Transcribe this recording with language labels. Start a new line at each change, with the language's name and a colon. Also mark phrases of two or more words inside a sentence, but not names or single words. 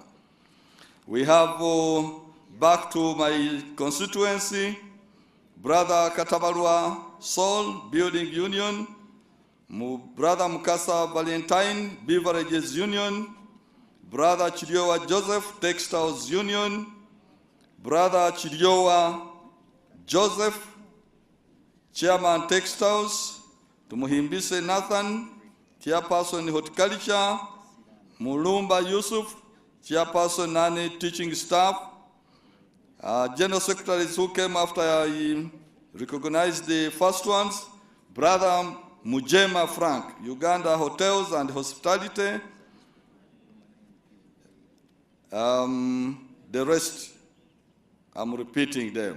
English: We have, back to my constituency, Brother Katabalua Sol Building Union, Brother Mukasa Valentine Beverages Union, Brother Chiriowa Joseph, Textiles Union, Brother Chiriowa Joseph, Chairman Textiles, Tumuhimbise Nathan, Chairperson Horticulture, Mulumba Yusuf, Chairperson Nani Teaching Staff, General Secretaries who came after I recognized the first ones, Brother Mujema Frank, Uganda Hotels and Hospitality, the rest, I'm repeating them.